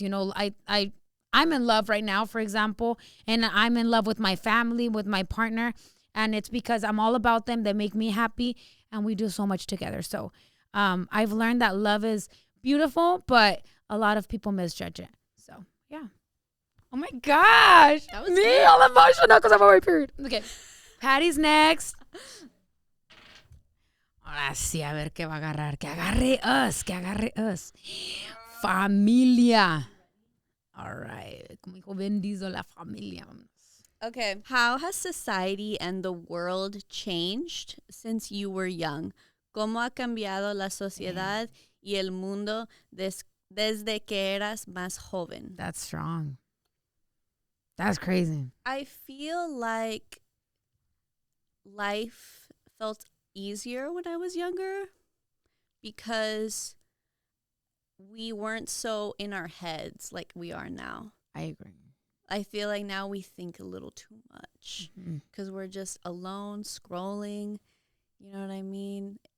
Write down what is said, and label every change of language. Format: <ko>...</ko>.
<en>You know, I'm in love right now, for example, and I'm in love with my family, with my partner, and it's because I'm all about them. They make me happy, and we do so much together. So I've learned that love is beautiful, but a lot of people misjudge it. So, yeah. Oh my gosh. That was me good. all emotional because I'm on my period. Okay. Patty's next.</en> <es>Ahora sí, a ver qué va a agarrar. Que agarre us. Familia.</es> <en>All right.</en> <es>Como dijo Ben Diesel, la familia.</es> <en>Okay. How has society and the world changed since you were young?</en> <es>¿Cómo ha cambiado la sociedad y el mundo desde que eras más joven?</es> <en>That's strong. That's crazy. I feel like life felt easier when I was younger because we weren't so in our heads like we are now. I agree. I feel like now we think a little too much because we're just alone, scrolling, you know what I mean?</en>